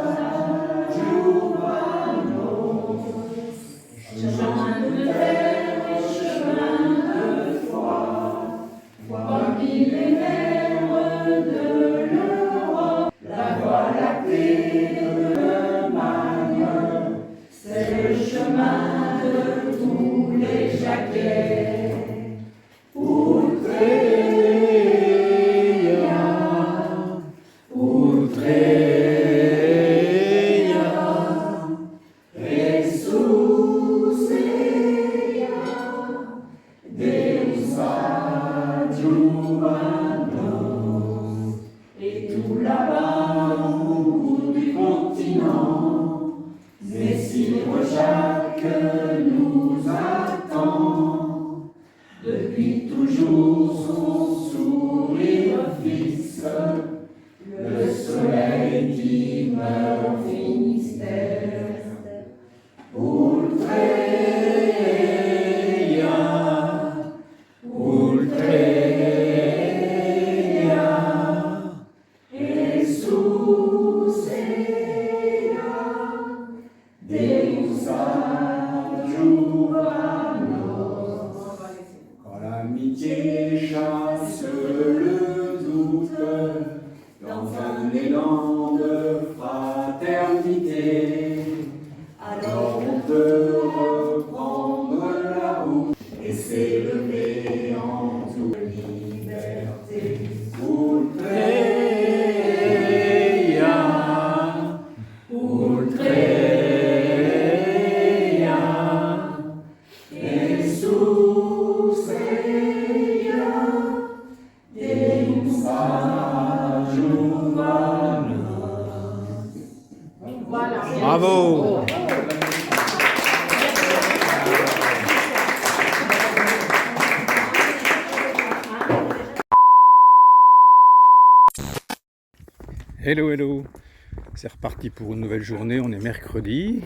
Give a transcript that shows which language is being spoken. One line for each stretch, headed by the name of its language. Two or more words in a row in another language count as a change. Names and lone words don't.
Latin: adjuva-nos,
French: chemin de terre et chemin de foi, voix millénaire de l'Europe, la voie lactée de l'Allemagne, c'est le chemin de tous les Jacquets.
Latin: Ultreia, Ultreia, Jesus ea, Deus adjuva-nos.
French: Et tout là-bas au bout du continent, Messire Jacques nous attend. Depuis toujours son sourire fixe, le soleil qui meurt au Finistère.
Latin: Ultreia, Ultreia, Jesus ea, Deus adjuva-nos.
French: Quand l'amitié chasse le doute, dans un élan de fraternité, alors on peut reprendre la route et s'élever en toute liberté.
Latin: Ultreia, Ultreia, Jesus ea, Deus adjuva-nos.
French: Voilà.
English: Bravo! Hello, hello!
French: C'est reparti pour une nouvelle journée, on est mercredi.